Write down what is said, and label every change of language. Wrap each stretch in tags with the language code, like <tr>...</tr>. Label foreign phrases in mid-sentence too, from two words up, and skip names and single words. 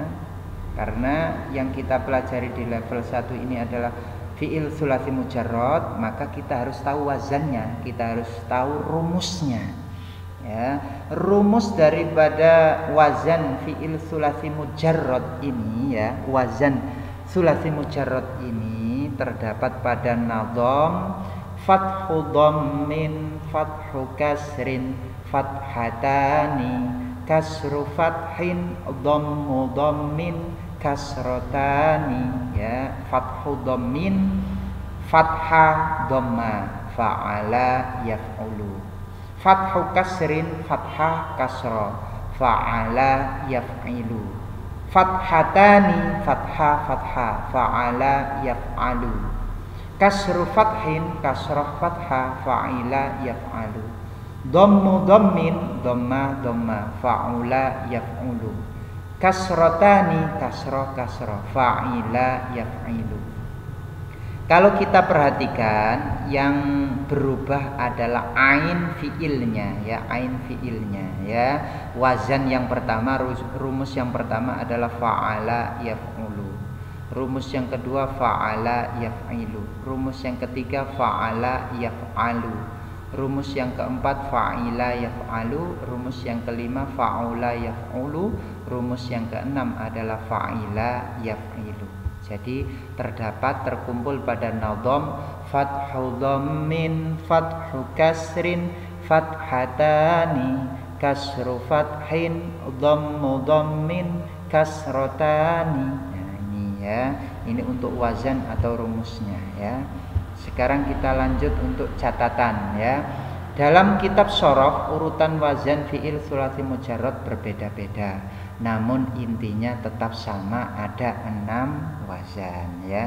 <id>Karena yang kita pelajari di level 1 ini adalah</id> <ar>فعل ثلاثي مجرد,</ar> <id>maka kita harus tahu wazannya, kita harus tahu rumusnya ya. Rumus daripada wazan</id> <ar>فعل ثلاثي مجرد</ar> <id>ini ya, wazan</id> <ar>ثلاثي مجرد</ar> <id>ini terdapat pada nadham</id> <ar>فتح ضم، فتح كسر، فتحتان، كسر فتح، ضم ضم، كسرتان,</ar> <id>ya.</id> <ar>فتح ضم، فتحة ضمة، فَعَلَ يَفْعُلُ. فتح كسر، فتحة كسرة، فَعَلَ يَفْعِلُ. فتحتان، فتحة فتحة، فَعَلَ يَفْعَلُ. كسر فتح، كسرة فتحة، فَعِلَ يَفْعَلُ. ضم ضم، ضمة ضمة، فَعُلَ يَفْعُلُ. Kasrotani, كسرة كسرة، فَعِلَ يَفْعِلُ.</ar> <id>Kalau kita perhatikan yang berubah adalah ain fiilnya, ya, ain fiilnya, ya. Wazan yang pertama, rumus yang pertama adalah</id> <ar>فَعَلَ يَفْعُلُ.</ar> <id>Rumus yang kedua</id> <ar>فَعَلَ يَفْعِلُ.</ar> <id>Rumus yang ketiga</id> <ar>فَعَلَ يَفْعَلُ.</ar> <id>Rumus yang keempat</id> <ar>فَعِلَ يَفْعَلُ.</ar> <id>Rumus yang kelima</id> <ar>فَعُلَ يَفْعُلُ.</ar> <id>Rumus yang keenam adalah</id> <ar>فَعِلَ يَفْعِلُ.</ar> <id>Jadi terkumpul pada nadham</id> <ar>فتح ضم، فتح كسر، فتحتان، كسر فتح، ضم ضم، كسرتان.</ar> <id>Nah, ini ya, ini untuk wazan atau rumusnya, ya. Sekarang kita lanjut untuk catatan, ya. Dalam kitab shorof urutan wazan</id> <ar>فعل ثلاثي مجرد</ar> <id>berbeda-beda, namun intinya tetap sama, ada 6 wazan, ya.</id>